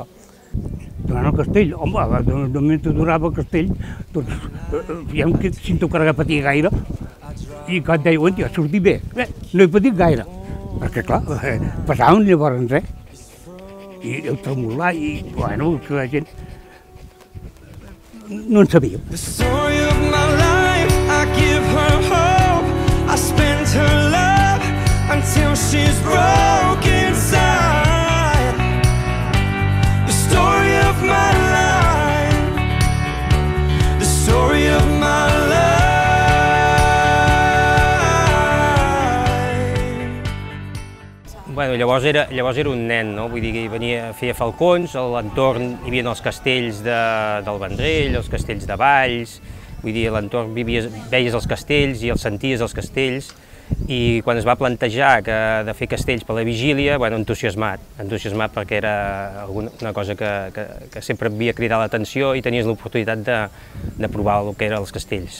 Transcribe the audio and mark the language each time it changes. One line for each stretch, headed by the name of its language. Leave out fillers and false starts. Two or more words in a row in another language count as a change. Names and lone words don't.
Catalan: Durant el castell, home, mentre durava el castell, doncs, aviam que si em tocarà patir gaire, i quan deia, ja sortit bé, no he patit gaire, perquè clar, passaven llavors, i el tremolar, i bueno, que la gent no en sabíem.
English: The story of my life, I give her hope, I spend her love until she's broke inside. The story of my life, the story of my life.
Catalan: Bueno, llavors era un nen, no? Vull dir que feia falcons, a l'entorn hi havia els castells del Vendrell, els castells de Valls, vull dir, a l'entorn veies els castells i els senties els castells, i quan es va plantejar de fer castells per la vigília, bueno, entusiasmat perquè era una cosa que sempre havia cridat l'atenció i tenies l'oportunitat de provar el que eren els castells.